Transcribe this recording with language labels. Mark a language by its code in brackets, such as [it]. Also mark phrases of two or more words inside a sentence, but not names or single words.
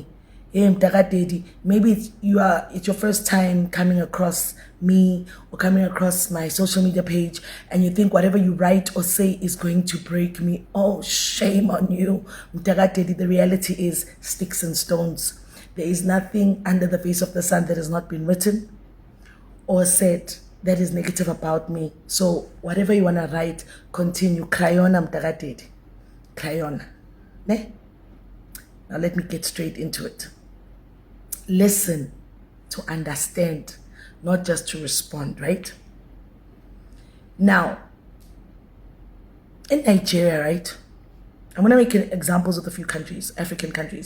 [en] Hey, Mtakadedi, maybe it's your first time coming across me or coming across my social media page and you think whatever you write or say is going to break me. Oh, shame on you. Mtakadedi, the reality is sticks and stones. There is nothing under the face of the sun that has not been written or said that is negative about me. So whatever you want to write, continue. Crayona Mtakadedi. Crayona. Ne? Now let me get straight into it. Listen to understand, not just to respond, right? Now, in Nigeria, right? I'm going to make examples of a few countries, African countries.